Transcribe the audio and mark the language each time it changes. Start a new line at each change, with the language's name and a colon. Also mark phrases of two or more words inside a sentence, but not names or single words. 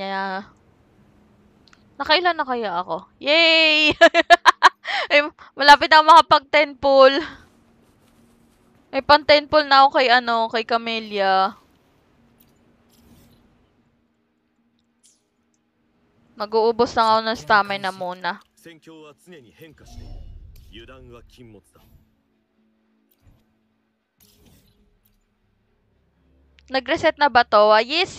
Filipino: Nakailan na kaya ako? Yay! Ay, malapit na ako makapag-10 pull. May pang 10 pull na ako kay Camellia. Mag-uubos lang ako ng stamina muna.
Japanese: 戦況は常に変化している油断は禁物だ
Filipino: Nag-reset na ba to? Yes.